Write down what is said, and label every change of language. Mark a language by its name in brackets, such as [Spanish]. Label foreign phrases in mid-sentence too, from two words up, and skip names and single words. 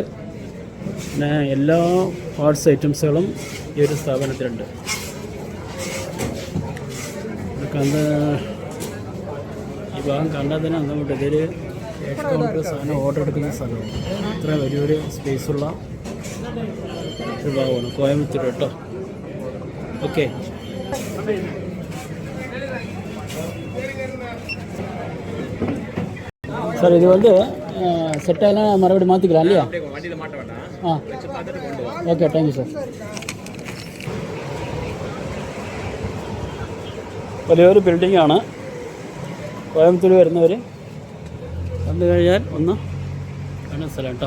[Malayalam] പിന്നെ എല്ലാ പാർട്സ് ഐറ്റംസുകളും ഈ ഒരു സ്ഥാപനത്തിലുണ്ട്. ഈ ഭാഗം കണ്ടാൽ തന്നെ അങ്ങോട്ട് ഇതൊരു കൗണ്ടർ സാധനം ഓർഡർ എടുക്കുന്ന സ്ഥലമാണ്. ഇത്ര വലിയൊരു സ്പേസുള്ള ഒരു ഭാഗമാണ് കോയമ്പത്തൂർ കേട്ടോ. [English] okay sir, [Tamil] இது வந்து செட் ஆகலாம், மறுபடியும் மாற்றிக்கலாம் இல்லையா? [English] ah, okay, thank you sir. [Malayalam] വലിയൊരു ബിൽഡിങ്ങാണ്. കോയമ്പത്തൂർ വരുന്നവർ വന്നു കഴിഞ്ഞാൽ ഒന്ന് കാണുന്ന സ്ഥലം കേട്ടോ.